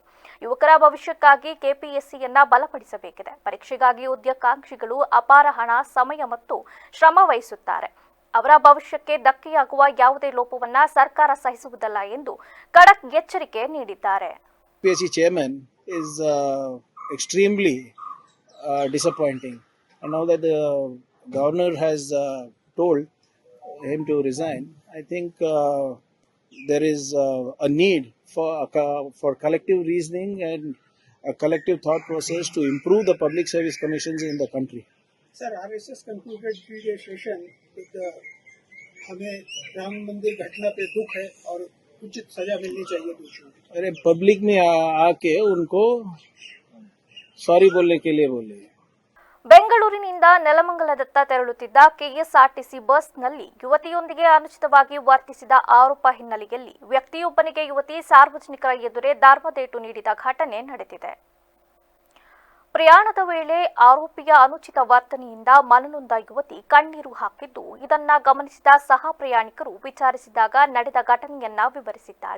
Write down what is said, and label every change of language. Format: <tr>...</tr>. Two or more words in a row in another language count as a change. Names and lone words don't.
<kn>ಯುವಕರ ಭವಿಷ್ಯಕ್ಕಾಗಿ ಕೆಪಿಎಸ್ಸಿಯನ್ನ ಬಲಪಡಿಸಬೇಕಿದೆ. ಪರೀಕ್ಷೆಗಾಗಿ ಉದ್ಯೋಗಾಕಾಂಕ್ಷಿಗಳು ಅಪಾರ ಹಣ, ಸಮಯ ಮತ್ತು ಶ್ರಮ ವಹಿಸುತ್ತಾರೆ. ಅವರ ಭವಿಷ್ಯಕ್ಕೆ ಧಕ್ಕೆಯಾಗುವ ಯಾವುದೇ ಲೋಪವನ್ನ ಸರ್ಕಾರ ಸಹಿಸುವುದಿಲ್ಲ ಎಂದು ಖಡಕ್ ಎಚ್ಚರಿಕೆ ನೀಡಿದ್ದಾರೆ.</kn> <en>PSC chairman is extremely disappointing, and now that the governor has told him to resign, I think there is a need for collective reasoning and a collective thought process to improve the public service commissions in the country. Sir, RSS concluded 3-day session with</en> <hi>हमें राम मंदिर घटना पे दुख है और उचित सजा मिलनी चाहिए दोषियों को. अरे पब्लिक में आके उनको सॉरी बोलने के लिए बोले.</hi> <kn>ಬೆಂಗಳೂರಿನಿಂದ ನೆಲಮಂಗಲದತ್ತ ತೆರಳುತ್ತಿದ್ದ ಕೆಎಸ್ಆರ್ಟಿಸಿ ಬಸ್ನಲ್ಲಿ ಯುವತಿಯೊಂದಿಗೆ ಅನುಚಿತವಾಗಿ ವರ್ತಿಸಿದ ಆರೋಪ ಹಿನ್ನೆಲೆಯಲ್ಲಿ ವ್ಯಕ್ತಿಯೊಬ್ಬನಿಗೆ ಯುವತಿ ಸಾರ್ವಜನಿಕರ ಎದುರೇ ದಾರ್ಮದೇಟು ನೀಡಿದ ಘಟನೆ ನಡೆದಿದೆ. ಪ್ರಯಾಣದ ವೇಳೆ ಆರೋಪಿಯ ಅನುಚಿತ ವರ್ತನೆಯಿಂದ ಮನನೊಂದ ಯುವತಿ ಕಣ್ಣೀರು ಹಾಕಿದ್ದು, ಇದನ್ನ ಗಮನಿಸಿದ ಸಹ ಪ್ರಯಾಣಿಕರು ವಿಚಾರಿಸಿದಾಗ ನಡೆದ ಘಟನೆಯನ್ನ ವಿವರಿಸಿದ್ದಾಳೆ.</kn>